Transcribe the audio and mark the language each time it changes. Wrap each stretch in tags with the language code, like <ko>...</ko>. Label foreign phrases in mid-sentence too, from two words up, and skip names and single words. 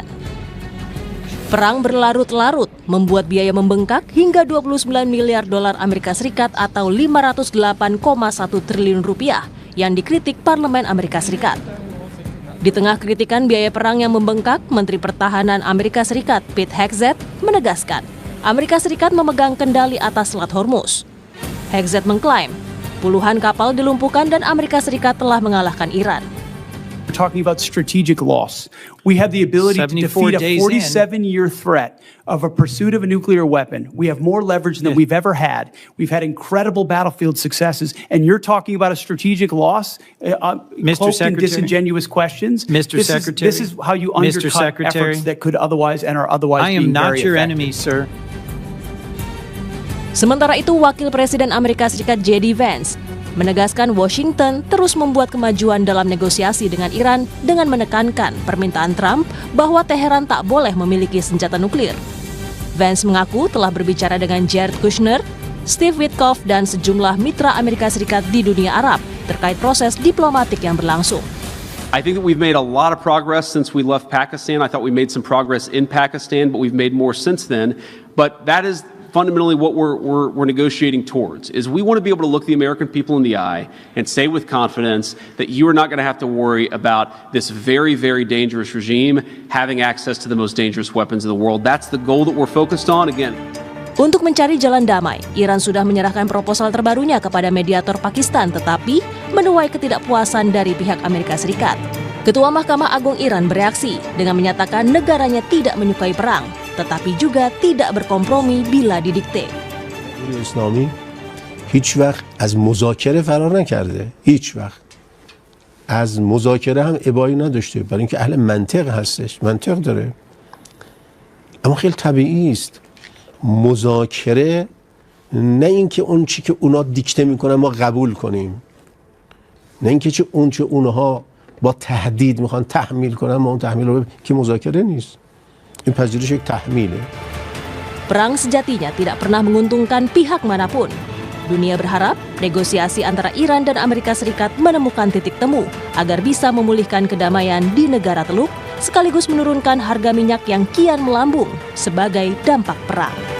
<id>Perang berlarut-larut membuat biaya membengkak hingga 29 miliar dolar Amerika Serikat atau 508,1 triliun rupiah yang dikritik Parlemen Amerika Serikat. Di tengah kritikan biaya perang yang membengkak, Menteri Pertahanan Amerika Serikat Pete Hegseth menegaskan Amerika Serikat memegang kendali atas Selat Hormuz. Hegseth mengklaim puluhan kapal dilumpuhkan dan Amerika Serikat telah mengalahkan Iran.</id> <en>We're talking about strategic loss. We have the ability to defeat a 47-year threat of a pursuit of a nuclear weapon. We have more leverage than we've ever had. We've had incredible battlefield successes, and you're talking about a strategic loss, cloaked in disingenuous questions. Mr. Secretary, this is how you undercut efforts that could otherwise and are otherwise being very effective. I am not your enemy, sir.</en> <id>Sementara itu, Wakil Presiden Amerika Serikat J.D. Vance menegaskan Washington terus membuat kemajuan dalam negosiasi dengan Iran dengan menekankan permintaan Trump bahwa Teheran tak boleh memiliki senjata nuklir. Vance mengaku telah berbicara dengan Jared Kushner, Steve Witkoff, dan sejumlah mitra Amerika Serikat di dunia Arab terkait proses diplomatik yang berlangsung.</id> <en>I think that we've made a lot of progress since we left Pakistan. I thought we made some progress in Pakistan, but we've made more since then. But that is fundamentally what we're negotiating towards, is we want to be able to look the American people in the eye and say with confidence that you are not going to have to worry about this very, very dangerous regime having access to the most dangerous weapons in the world. That's the goal that we're focused on. Again,</en> <id>untuk mencari jalan damai, Iran sudah menyerahkan proposal terbarunya kepada mediator Pakistan, tetapi menuai ketidakpuasan dari pihak Amerika Serikat. Ketua Mahkamah Agung Iran bereaksi dengan menyatakan negaranya tidak menyukai perang, tetapi juga tidak berkompromi bila didikte.</id> <fa>اسلامی هیچ وقت از مذاکره فرار نکرده، هیچ وقت از مذاکره هم ابایی نداشته، برای اینکه اهل منطق هستش، منطق داره. اما خیلی طبیعی است مذاکره نه اینکه اون چی که اونا دیکته میکنن ما قبول کنیم، نه اینکه چه اون چه اونها با تهدید میخوان تحمیل کنن ما اون تحمیل رو که مذاکره نیست. این پذیرش یک تحمیله.</fa> <id>Perang sejatinya tidak pernah menguntungkan pihak manapun. Dunia berharap negosiasi antara Iran dan Amerika Serikat menemukan titik temu agar bisa memulihkan kedamaian di negara Teluk sekaligus menurunkan harga minyak yang kian melambung sebagai dampak perang.</id>